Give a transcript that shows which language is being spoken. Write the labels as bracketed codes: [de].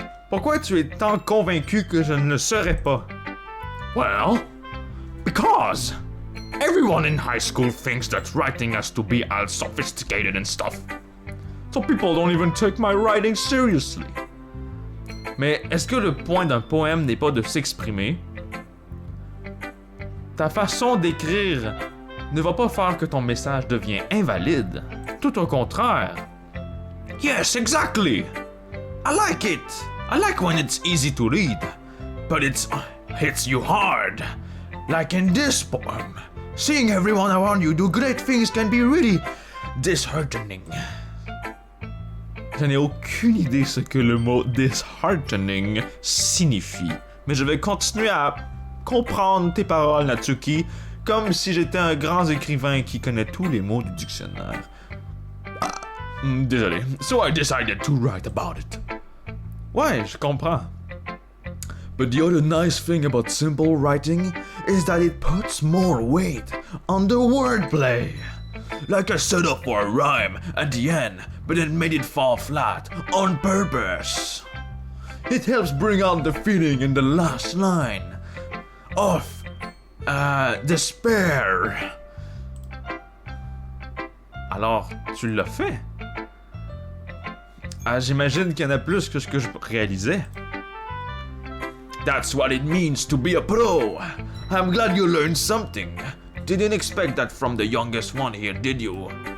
[fr] Pourquoi tu es tant convaincu que je ne le serais pas? [en] Well, because everyone in high school thinks that writing has to be all sophisticated and stuff. So people don't even take my writing seriously. [fr] Mais est-ce que le point d'un poème n'est pas de s'exprimer? Ta façon d'écrire ne va pas faire que ton message devient invalide. Tout au contraire. [en] Yes, exactly. I like it. I like when it's easy to read, but it hits you hard. Like in this poem. Seeing everyone around you do great things can be really disheartening. [fr] Je n'ai aucune idée ce que le mot disheartening signifie, mais je vais continuer à comprendre tes paroles, Natsuki, comme si j'étais un grand écrivain qui connaît tous les mots du dictionnaire. Désolé. [en] So I decided to write about it. [fr] Ouais, je comprends. [en] But the other nice thing about simple writing is that it puts more weight on the wordplay. Like I set up for a rhyme at the end, but then made it fall flat on purpose. It helps bring out the feeling in the last line of despair. [fr] Alors, tu l'as fait? J'imagine qu'il y en a plus que ce que je réalisais. [en] That's what it means to be a pro. I'm glad you learned something. Didn't expect that from the youngest one here, did you?